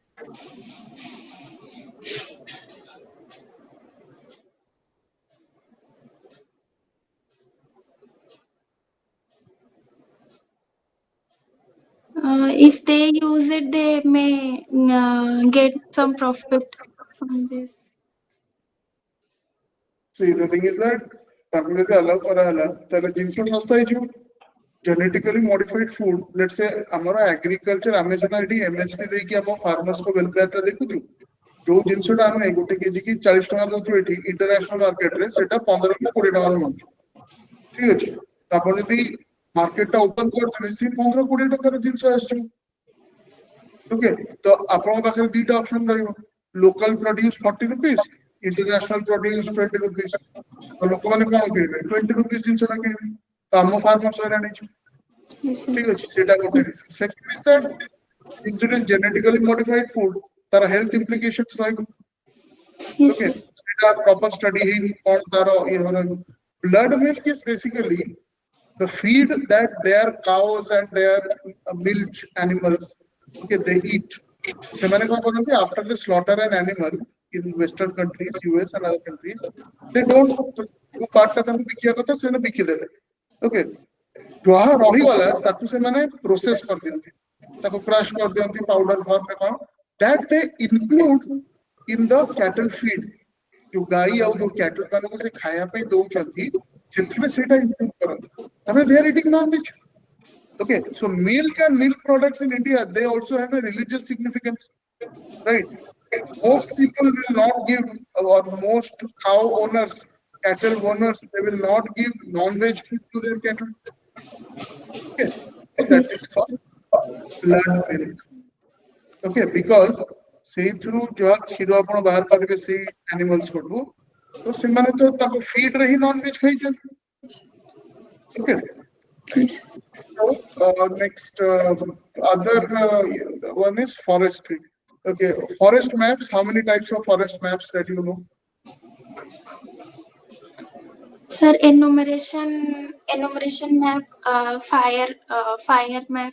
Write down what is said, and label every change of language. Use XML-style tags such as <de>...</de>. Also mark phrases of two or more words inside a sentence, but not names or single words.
<en>If they use it, they may get some profit from this. See, the thing is that</en> <or>ତାକୁ ଯଦି allow କରାହେଲା ତାହେଲେ ଜିନିଷ ଶସ୍ତା ହେଇଯିବ.</or> <en>Genetically modified food, let's say</en> <or>ଆମର agriculture ଆମେ ସିନା ଏଠି MSP ଦେଇକି ଆମ farmers को welfare ଟା ଦେଖୁଛୁ. ଯୋଉ ଜିନିଷଟା ଆମେ ଗୋଟେ କେଜି କି 40 ଟଙ୍କା ଦଉଛୁ ଏଠି</or> <en>international market</en> <or>ରେ ସେଟା 15 କି 20 ଟଙ୍କାରେ ମିଳୁଛି. ଠିକ ଅଛି. ଆପଣ ଯଦି market ଟା open କରିଦେବେ ସେ 15-20 ଟଙ୍କାର ଜିନିଷ ଆସିଯିବ. ଓକେ, ତ ଆପଣଙ୍କ ପାଖରେ ଦିଟା ଅପସନ ରହିବ.</or> <en>Local produce 40 rupees, international produce 20 rupees.</en> <or>ତ ଲୋକମାନେ କଣ କିଣିବେ? 20 rupees ଜିନିଷଟା କିଣିବେ. ତ ଆମ farmers ହଇରାଣ ହେଇଯିବ.</or> <en>Yes, sir.</en> <or>ଠିକ ଅଛି, ସେଇଟା ଗୋଟେ reason.</or> <en>Second is that since it is genetically modified food, ତାର health implications ରହିବ. Yes, Okay, sir.</en> <or>ସେଇଟା proper study ହେଇନି କଣ ତାର ଇଏ ରହିବ.</or> <en>Blood milk is basically the feed that their cows and their milch animals, okay, they eat.</en> <or>ସେମାନେ କଣ କରନ୍ତି</or> <en>after they slaughter an animal in western countries, US and other countries, they don't</en> <or>ଯୋଉ part ଟା ତାଙ୍କୁ ବିକିବା କଥା ସେମାନେ ବିକିଦେବେ. Okay, ଯାହା ରହିଗଲା ତାକୁ ସେମାନେ ପ୍ରୋସେସ କରିଦିଅନ୍ତି, ତାକୁ କ୍ରଶ କରିଦିଅନ୍ତି ପାଉଡର ଫର୍ମରେ କଣ,</or> <en>that they include in the cattle feed.</en> <or>ଯୋଉ ଗାଈ ଆଉ ଯୋଉ କ୍ୟାଟଲ ମାନଙ୍କୁ ସେ ଖାଇବା ପାଇଁ ଦଉଛନ୍ତି ସେଥିରେ ସେଇଟା ଇନକ୍ଲୁଡ କରନ୍ତି.</or> <en>ତାପରେ they are eating non-veg. Okay, so milk and milk products in India, they also have a religious significance, right? Most people will not give, or most cow owners, cattle owners, they will not give non-veg food to their cattle. Okay, so that is called blood milk. Okay, because</en> <or>ସେଇଥିରୁ ଯାହା କ୍ଷୀର ଆପଣ ବାହାର କରିବେ ସେଇ animals କୋଠୁ, ତ ସେମାନେ ତ ତାଙ୍କ feed ରେ ହିଁ non-veg ଖାଇଛନ୍ତି.</or> <en>Okay. Yes. So, next, other one is forestry. Okay, forest maps. How many types of forest maps that you know? Sir, enumeration map, fire map.</en>